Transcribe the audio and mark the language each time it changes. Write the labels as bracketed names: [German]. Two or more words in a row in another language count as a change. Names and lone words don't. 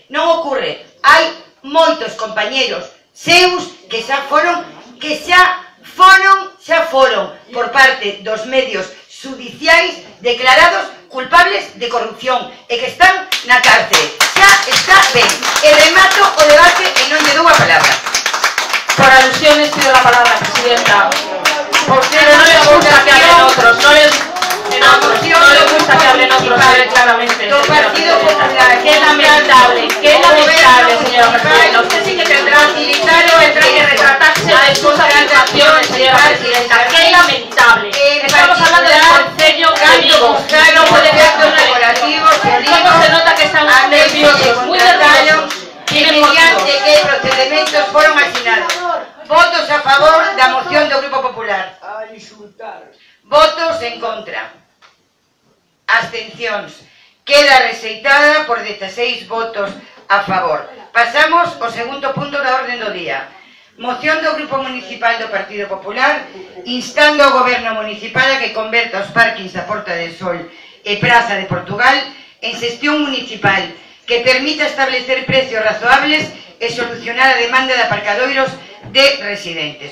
[Galician] Hai moitos compañeros seus que xa foron por parte dos medios judiciais declarados culpables de corrupción e que están na cárcel. Xa está ben. E remato o debate e non lle dou a palabra. [Spanish] Por alusiones pido la palabra, presidenta. Pero no les gusta que hablen otros, no les gusta que hablen otros, claramente. Qué lamentable, señora presidenta. Usted sí que tendrá que retratarse de sus afirmaciones, señora presidenta. Qué lamentable. Estamos hablando del [Galician] Concello Gallego. [Spanish] No puede ser ¿cómo se nota que están nerviosos? Muy nerviosos. [Galician] E mediante que procedimentos foron asinados. Votos a favor da moción do Grupo Popular. Votos en contra. Abstencións. Queda rexeitada por 16 votos a favor. Pasamos ao segundo punto da orden do día. Moción do Grupo Municipal do Partido Popular instando ao Goberno Municipal a que converta os parkings da Porta del Sol e Praza de Portugal en xestión municipal que permita establecer precios razoables e solucionar a demanda de aparcadoiros de residentes.